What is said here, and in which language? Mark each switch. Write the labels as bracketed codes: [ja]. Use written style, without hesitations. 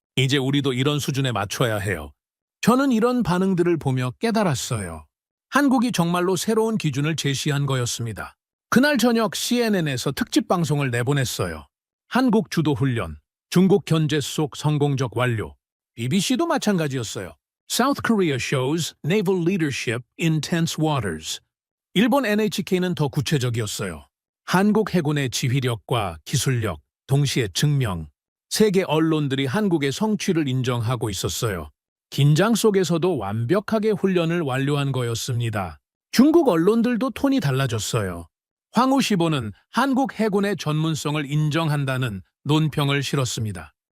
[ko] 이제 우리도 이런 수준에 맞춰야 해요. 저는 이런 반응들을 보며 깨달았어요. 한국이 정말로 새로운 기준을 제시한 거였습니다. 그날 저녁 CNN에서 특집 방송을 내보냈어요. 한국 주도 훈련, 중국 견제 속 성공적 완료. BBC도 마찬가지였어요. [en] South Korea shows naval leadership in tense waters. [ko] 일본 NHK는 더 구체적이었어요. 한국 해군의 지휘력과 기술력, 동시에 증명. 세계 언론들이 한국의 성취를 인정하고 있었어요. 긴장 속에서도 완벽하게 훈련을 완료한 거였습니다. 중국 언론들도 톤이 달라졌어요. 황우시보는 한국 해군의 전문성을 인정한다는 논평을 실었습니다.